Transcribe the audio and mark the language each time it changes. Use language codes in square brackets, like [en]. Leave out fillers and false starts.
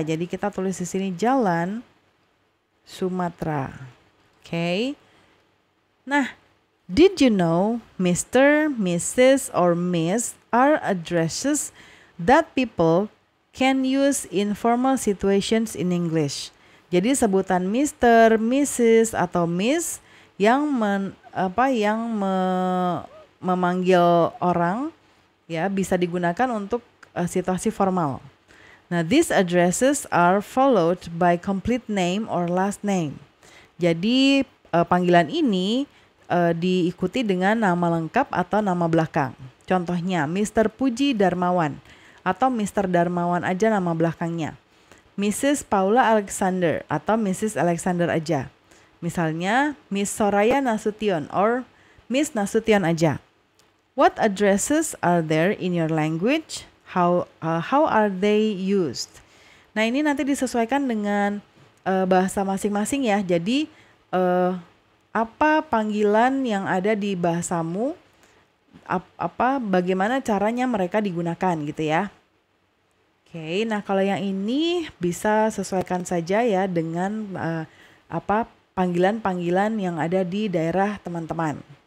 [id] Jadi kita tulis di sini Jalan Sumatera. Oke. [en] Nah, did you know Mr., Mrs. or Miss are addresses that people can use in formal situations in English. [id] Jadi sebutan Mr., Mrs. atau Miss yang memanggil orang ya bisa digunakan untuk situasi formal. [en] Nah, these addresses are followed by complete name or last name. [id] Jadi panggilan ini diikuti dengan nama lengkap atau nama belakang. Contohnya Mr. Puji Darmawan. Atau Mr. Darmawan aja nama belakangnya. Mrs. Paula Alexander atau Mrs. Alexander aja. Misalnya Miss Soraya Nasution or Miss Nasution aja. [en] What addresses are there in your language? How are they used? [id] Nah, ini nanti disesuaikan dengan bahasa masing-masing ya. Jadi apa panggilan yang ada di bahasamu? Bagaimana caranya mereka digunakan gitu ya. Oke, nah kalau yang ini bisa sesuaikan saja ya dengan panggilan-panggilan yang ada di daerah teman-teman.